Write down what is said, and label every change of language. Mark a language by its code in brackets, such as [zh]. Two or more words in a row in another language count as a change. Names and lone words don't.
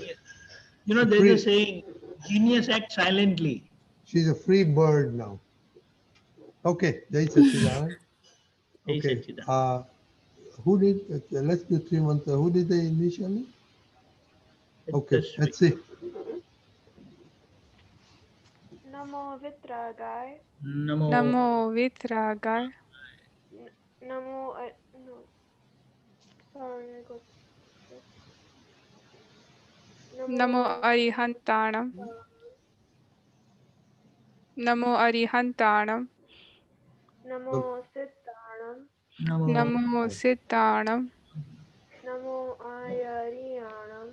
[en] there's a free. saying, genius acts silently. She's a free bird now. Okay, [hi] Jai Sachidanand. [en] Hey, Okay, Sachida. who did? Let's do 3 months. Who did the initially? Okay, That's sweet. let's see. [pra] Namo Vitragai. Namo. Namo Vitragai. Namo. [en] No. Sorry, I got this. [pra] Namo Namo. Arihantanam. Namo Arihantanam. Namo Siddhanam. Namo. Namo Siddhanam. Namo Ayariyanam.